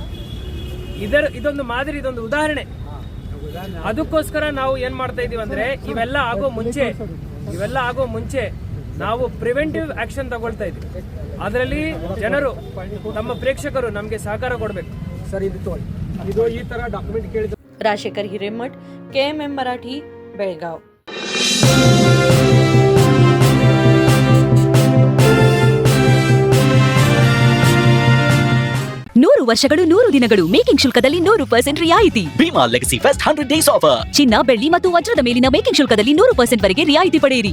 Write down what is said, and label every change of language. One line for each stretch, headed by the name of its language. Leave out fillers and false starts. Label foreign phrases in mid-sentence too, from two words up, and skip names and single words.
Kannada: ಇದೊಂದು ಮಾದರಿ, ಇದೊಂದು ಉದಾಹರಣೆ. ಅದಕ್ಕೋಸ್ಕರ ನಾವು ಏನ್ ಮಾಡ್ತಾ ಇದೀವಿ ಅಂದ್ರೆ ಇವೆಲ್ಲ ಆಗೋ ಮುಂಚೆ ನಾವು
English: preventive action
Kannada: ತಗೊಳ್ತಾ ಇದ್ವಿ. ಅದರಲ್ಲಿ ಜನರು, ನಮ್ಮ ಪ್ರೇಕ್ಷಕರು ನಮಗೆ ಸಹಕಾರ ಕೊಡಬೇಕು. ಸರ್, ಇದು ಈ ತರ ಡಾಕ್ಯುಮೆಂಟ್ ಕೇಳಿದ
Marathi: राजेकर हिरेमठ, KMM मराठी, बेळगाव.
Kannada: ನೂರು ವರ್ಷಗಳು 100 ದಿನಗಳು ಮೇಕಿಂಗ್ ಶುಲ್ಕದಲ್ಲಿ 100% ರಿಯಾಯಿತಿ.
English: Bhima Legacy Fest 100 days offer.
Kannada: ಚಿನ್ನ, ಬೆಳ್ಳಿ ಮತ್ತು ವಜ್ರದ ಮೇಲಿನ ಮೇಕಿಂಗ್ ಶುಲ್ಕದಲ್ಲಿ 100% ವರೆಗೆ ರಿಯಾಯಿತಿ ಪಡೆಯಿರಿ.